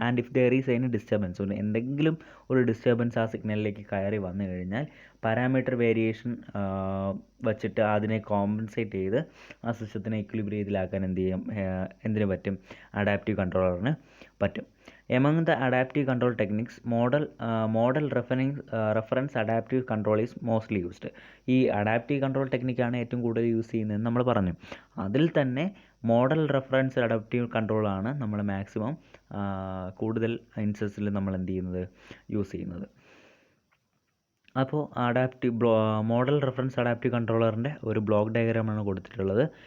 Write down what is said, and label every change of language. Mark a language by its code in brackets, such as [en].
[en] and if there is any disturbance, [ml] എന്തെങ്കിലും ഒരു disturbance ആ സിഗ്നലിലേക്ക് കയറി വന്നു കഴിഞ്ഞാൽ പാരാമീറ്റർ വേരിയേഷൻ വച്ചിട്ട് അതിനെ കോമ്പൻസേറ്റ് ചെയ്ത് ആ സിസ്റ്റത്തിനെ ഇക്വിലിബ്രിയത്തിലാക്കാൻ എന്തിനു പറ്റും, അഡാപ്റ്റീവ് കൺട്രോളറിന് പറ്റും. [en] Among the adaptive control techniques, model reference adaptive control is mostly used. [ml] ഈ അഡാപ്റ്റീവ് കൺട്രോൾ ടെക്നിക്കാണ് ഏറ്റവും കൂടുതൽ യൂസ് ചെയ്യുന്നതെന്ന് നമ്മൾ പറഞ്ഞു. അതിൽ തന്നെ മോഡൽ റെഫറൻസ് അഡാപ്റ്റീവ് കൺട്രോളാണ് നമ്മൾ മാക്സിമം കൂടുതൽ ഇൻസ്റ്റൻസിൽ നമ്മൾ യൂസ് ചെയ്യുന്നത്. അപ്പോൾ മോഡൽ റെഫറൻസ് അഡാപ്റ്റീവ് കൺട്രോളറിൻ്റെ ഒരു ബ്ലോക്ക് ഡയഗ്രാമാണ് കൊടുത്തിട്ടുള്ളത്.